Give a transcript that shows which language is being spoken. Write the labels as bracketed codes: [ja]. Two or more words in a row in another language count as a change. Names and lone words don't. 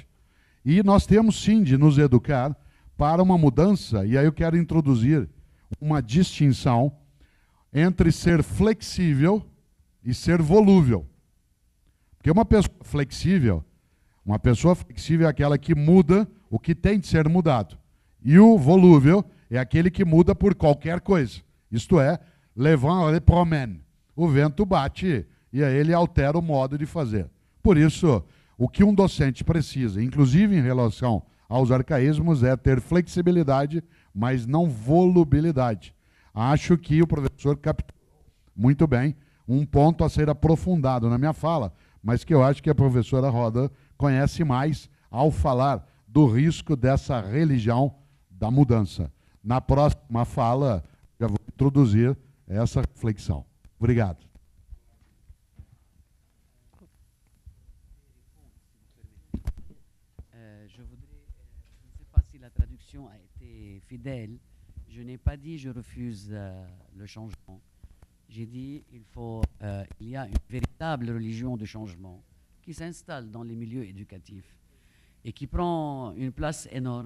[pt] E nós temos sim de nos educar para uma mudança, e aí eu quero introduzir uma distinção entre ser flexível e ser volúvel. Porque uma pessoa flexível é aquela que muda o que tem de ser mudado. E o volúvel é aquele que muda por qualquer coisa. Isto é, [fr] le vent le promène. [pt] O vento bate e aí ele altera o modo de fazer. Por isso, o que um docente precisa, inclusive em relação aos arcaísmos, é ter flexibilidade, mas não volubilidade. Acho que o professor captou muito bem um ponto a ser aprofundado na minha fala, mas que eu acho que a professora Roda conhece mais ao falar do risco dessa religião da mudança. Na próxima fala, já vou introduzir essa reflexão. Obrigado. [fr] Je ne sais pas si la traduction a été fidèle. Je n'ai pas dit je refuse le changement. J'ai dit il y a une véritable religion de changement qui s'installe dans les milieux éducatifs et qui prend une place énorme.